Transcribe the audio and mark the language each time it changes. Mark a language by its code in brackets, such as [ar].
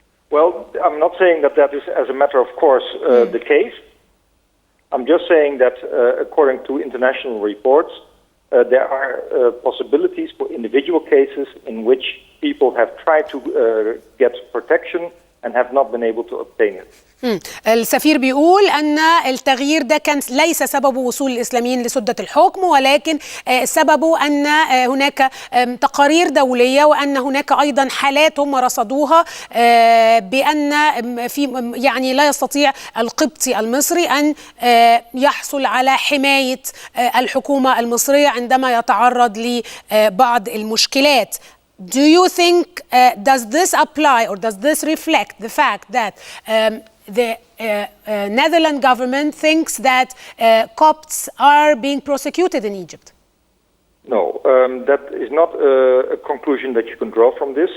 [en] Well, I'm not saying that that is, as a matter of course, the case. I'm just saying that according to international reports, there are possibilities for individual cases in which people have tried to get protection and have not been able to obtain it. [ar] السفير بيقول أن التغيير ده كان ليس سببه وصول الإسلاميين لسدة الحكم، ولكن سببه أن هناك تقارير دولية وأن هناك أيضا حالات هم رصدوها بأن في يعني لا يستطيع القبطي المصري أن يحصل على حماية الحكومة المصرية عندما يتعرض لبعض المشكلات. [en] Do you think, does this apply or does this reflect the fact that the Netherlands government thinks that Copts are being prosecuted in Egypt? No, that is not a conclusion that you can draw from this.